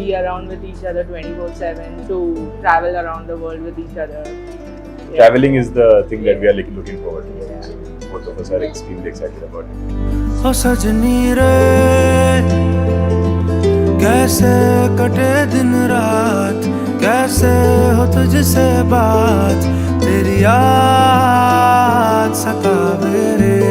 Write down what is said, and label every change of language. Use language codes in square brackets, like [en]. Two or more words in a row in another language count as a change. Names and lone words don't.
[en] around with each other 24/7, to travel around the world with each other. Traveling is the thing that we are looking forward to. Both of us are extremely excited about it. [hi] ओ सजनी रे कैसे कटे दिन रात, कैसे हो तुझसे बात, तेरी याद सतावे रे।